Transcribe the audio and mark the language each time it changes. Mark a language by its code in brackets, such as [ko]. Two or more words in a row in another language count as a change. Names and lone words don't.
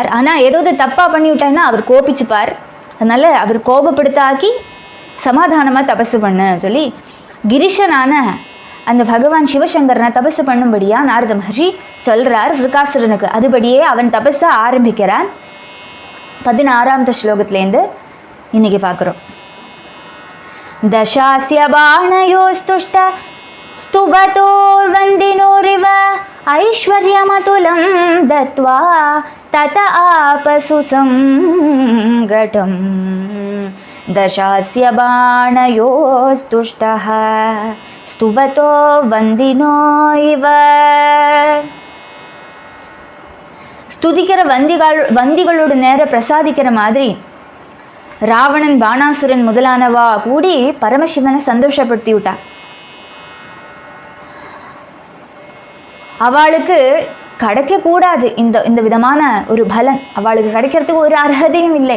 [ta] ஆனால் ஏதாவது தப்பாக பண்ணி விட்டாருன்னா அவர் கோபிச்சுப்பார். அதனால் அவர் கோபப்படுத்தாக்கி சமாதானமாக தபஸு பண்ண சொல்லி கிரிஷனான அந்த பகவான் சிவசங்கரனை தபஸு பண்ணும்படியாக நாரத மகர்ஷி சொல்கிறார் விருகாசுரனுக்கு. அதுபடியே அவன் தபஸை ஆரம்பிக்கிறான். 16வது ஸ்லோகத்துலேருந்து இன்றைக்கி பார்க்குறோம். [sa] दशास्य बाणयोस्तुष्ट स्तुवतोर्वन्दिनोरिव ऐश्वर्यमतुलं दत्त्वा तत आपसु संगटम् दशास्य बाणयोस्तुष्टः स्तुवतो वन्दिनो इव. [ta] ஸ்துதிக்கிற வந்திகளோட நேர பிரசாதிக்கிற மாதிரி ராவணன், பாணாசுரன் முதலானவா கூடி பரமசிவனை சந்தோஷப்படுத்தி விட்டா. அவளுக்கு கிடைக்கக்கூடாது இந்த விதமான ஒரு பலன், அவளுக்கு கிடைக்கிறதுக்கு ஒரு அர்ஹதையும் இல்லை.